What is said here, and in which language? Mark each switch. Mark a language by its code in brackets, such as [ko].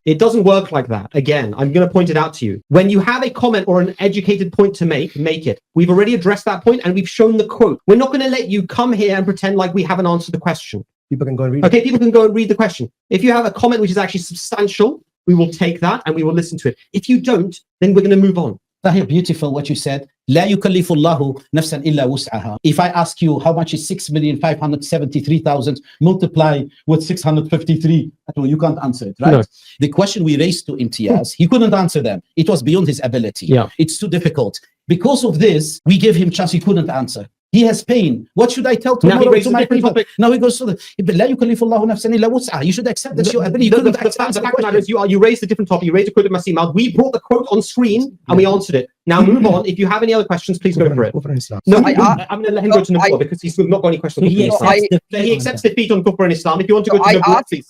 [en] It doesn't work like that. Again, I'm going to point it out to you. When you have a comment or an educated point to make it. We've already addressed that point and we've shown the quote. We're not going to let you come here and pretend like we haven't answered the question. People can go and read Okay, people can go and read the question. If you have a comment which is actually substantial, we will take that and we will listen to it. If you don't, then we're going to move on. Tahir, beautiful what you said. [ar] لا يكلف الله نفسا إلا وسعها. [en] If I ask you how much is 6,573,000 multiplied with 653, you can't answer it, right? No. The question we raised to Imtiaz, he couldn't answer them. It was beyond his ability. Yeah. It's too difficult. Because of this, we gave him chance. He couldn't answer. He has pain. What should I tell tomorrow to my people? Now he goes to the [ar] لا يكلف الله نفسا إلا وسعها. [en] You should accept that your ability. The fact of the matter is you raised a different topic. You raised a quote of Masih. We brought the quote on screen and we answered it. Now move on. If you have any other questions, please go for it. No, I'm going to let him go to Nabuwwah because he's not got any questions. He accepts defeat on kufr and Islam. If you want to go to Nabuwwah, please.